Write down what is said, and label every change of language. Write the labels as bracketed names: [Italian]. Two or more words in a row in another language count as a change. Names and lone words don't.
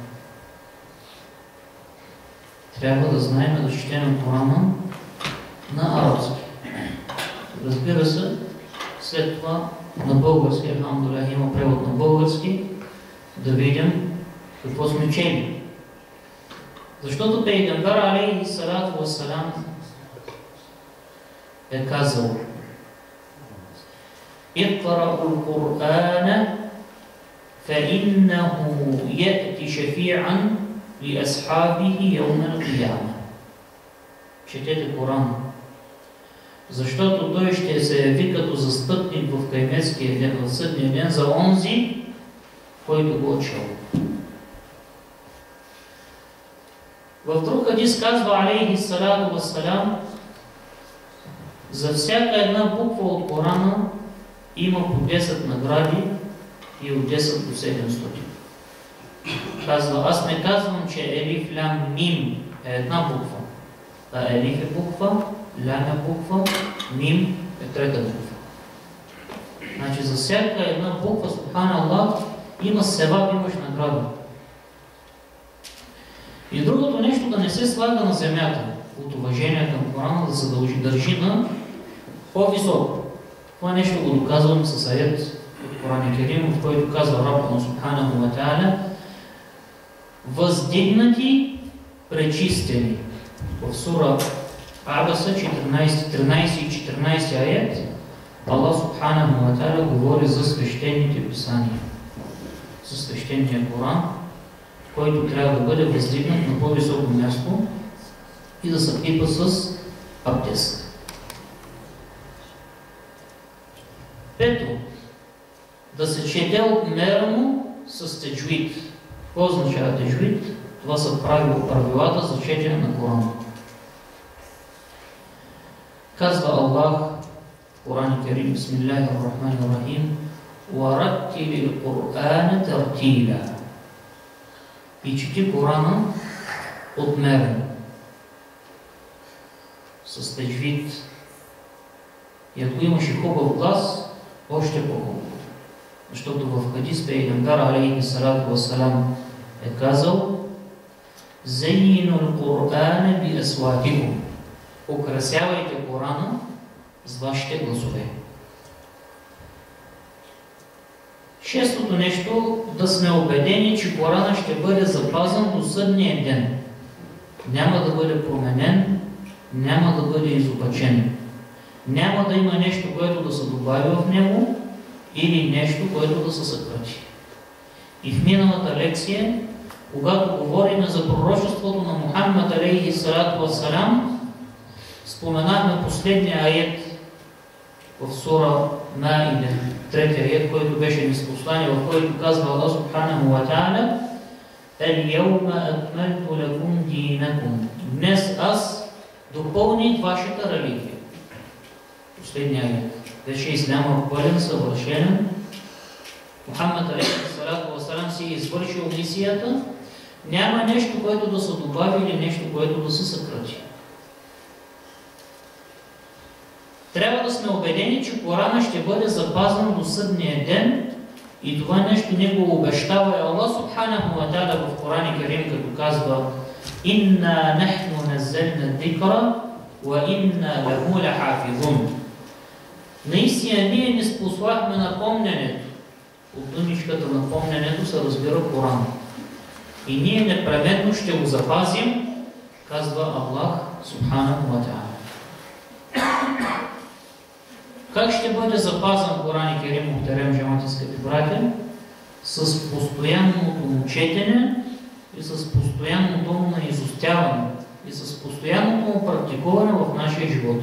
[Bulgarian] Трябва да знаем да четем Корана на арабски. Разбира се, след това на български, алхамдулилlah, има превод на български, да видим какво сме чели. Защото Пейгамбер [Arabic] عليه الصلاة والسلام [Bulgarian] е казал: [Arabic] اقرؤوا القرآن فإنه يأتي شفيعا لأصحابه يوم القيامة. [Bulgarian] Четете Коран, защото той ще се яви като застъпник в кайметския ден, в съдния ден, за онзи, който го чел. В друг хадис казва [Arabic] عليه الصلاة والسلام: [Bulgarian] за всяка една буква от Корана има по 10 награди и от 10 до 700. Казва: аз не казвам, че елиф, лям, мим е една буква. Елиф е буква, лям е буква, мим е трета буква. Значи за всяка една буква, субханаллах, има севаб, имаш награда. И другото нещо, да не се слага на земята от уважение към Корана, да се държи на по-високо. Това нещо го доказвам с аят от Коран Керим, в който казва [Arabic] ربنا سبحانه وتعالى: [Bulgarian] въздигнати, пречистени. В сура Абаса 13 и 14 аят Аллах [Arabic] سبحانه وتعالى [Bulgarian] говори за свещените писания, за свещения Коран, който трябва да бъде въздигнат на по-високо място и да се пипа с абдест. Пето, да се чете отмерено с теджвид. Какво означава теджвид? Това са правилата за четене на Корана. Казва Аллах в Коран Керим: [Arabic] بسم الله الرحمن الرحيم: وَرَتِّلِ الْقُرْآنَ تَرْتِيلًا. [Bulgarian] И чети Корана отмерено, с теджвид. И ако имаш и хубав глас, още по-хубаво. Защото в хадис Пейгамбер [Arabic] عليه الصلاة والسلام [Bulgarian] е казал: [Arabic] زينوا القرآن بأصواتكم. [Bulgarian] Украсявайте Корана с вашите гласове. Шестото нещо, да сме убедени, че Корана ще бъде запазен до съдния ден. Няма да бъде променен, няма да бъде изопачен. Няма да има нещо, което да се добави в него, или нещо, което да се съкрати. И в миналата лекция, когато говорим за пророчеството на Мухаммад [Arabic] عليه الصلاة والسلام, [Bulgarian] споменахме последния аят в сура Маида, третия аят, който беше ниспослание, в който казва Аллах [Arabic] سبحانه وتعالى: اليوم أكملت لكم دينكم. [Bulgarian] Днес аз допълних вашата религия. Последния аят. Вече исляма пълен, съвършен. Мухаммад [Arabic] عليه الصلاة والسلام [Bulgarian] си е извършил мисията. Няма нещо, което да се добави или нещо, което да се съкрати. Трябва да сме убедени, че Корана ще бъде запазен до съдния ден, и това нещо не го обещава Аллах [Arabic] سبحانه وتعالى [Bulgarian] в Коран Керим, като казва: [Arabic] إنا نحن نزلنا الذكر وإنا له لحافظون. [Bulgarian] Наистина ние не спослахме напомнянето. От думичката напомнянето се разбира Коран. И ние непременно ще го запазим, казва Аллах [Arabic] سبحانه وتعالى. [Bulgarian] Как ще бъде запазен Коран Керим, [Turkish] muhterem cemaati, [Bulgarian] скъпи братя? С постоянното му четене и с постоянното му наизустяване и с постоянното му практикуване в нашия живот.